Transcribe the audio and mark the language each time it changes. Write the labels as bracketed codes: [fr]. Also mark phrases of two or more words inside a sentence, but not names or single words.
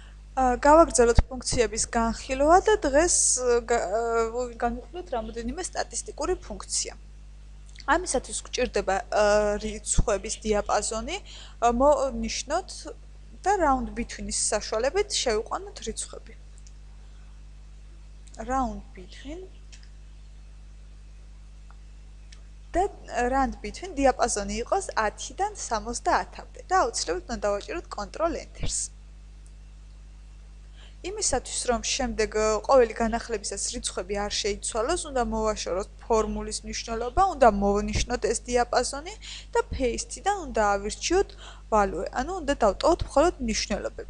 [ka] გავაგრძელოთ ფუნქციების განხილვა და დღეს განვიხილოთ რამოდენიმე სტატისტიკური ფუნქცია. ამისათვის გვჭირდება რიცხვების დიაპაზონი, მოვნიშნოთ და [en] round between- [ka] ის საშუალებით შევიყვანოთ რიცხვები. [en] round between [ka] და [en] round between [ka] დიაპაზონი იყოს 10-დან 70-მდე და აუცილებლად უნდა დავაჭიროთ Ctrl-Enter-ს. იმისათვის რომ შემდეგ ყოველი განახლებისას რიცხვები არ შეიცვალოს, უნდა მოვაშოროთ ფორმულის მნიშვნელობა, უნდა მოვნიშნოთ ეს დიაპაზონი და paste-დან უნდა ავირჩიოთ value, ანუ უნდა დავტოვოთ მხოლოდ მნიშვნელობები.